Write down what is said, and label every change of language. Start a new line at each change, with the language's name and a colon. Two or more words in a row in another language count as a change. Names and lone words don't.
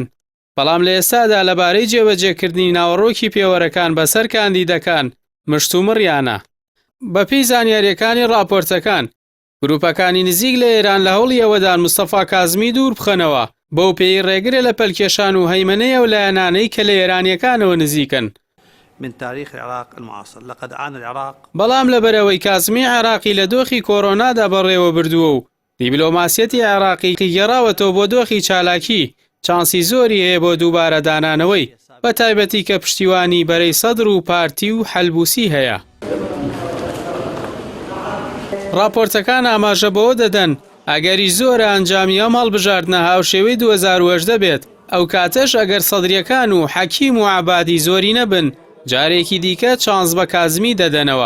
Central Kurdish: بەڵام لە ئێستادا لەبارەی جێبەجێکردنی ناوەڕۆکی پێوەرەکان بەسەر کاندیدەکان مشتومڕیانە. بەپێی زانیاریەکانی راپۆرتەکان گروپەکانی نزیک لە ئێران لە هەوڵی ئەوەدان موستەفا کازمی دوور بخەنەوە بەو پێی ڕێگرە لە پەلکێشان و هەیمنەی ئەو لایەنانەی کە لە ئێرانیەکانەوە نزیکن.
Arabic: من تاريخ العراق المعاصر لقد عانى العراق
Central Kurdish: بەڵام لەبەرەوەی کازمی عێراقی لە دۆخی کۆرۆنادا بەڕێوە بردووە و دیبلۆماسیەتی عێراقی گەڕاوەتەوە بۆ دۆخی چالاکی چانسی زۆری هەیە بۆ دووبارە دانانەوەی بە تایبەتی کە پشتیوانی بەرەی سەدر و پارتی و حەلبوسی هەیە. راپۆرتەکان ئاماژە بەوە دەدەن ئەگەری زۆرە ئەنجامی ئەم هەڵبژاردنە هاوشێوەی 2010 دەبێت ئەو کاتەش ئەگەر سەدریەکان و حەکیم و عەبادی زۆری نەبن جارێکی دیکە چانس بە کازمی دەدەنەوە.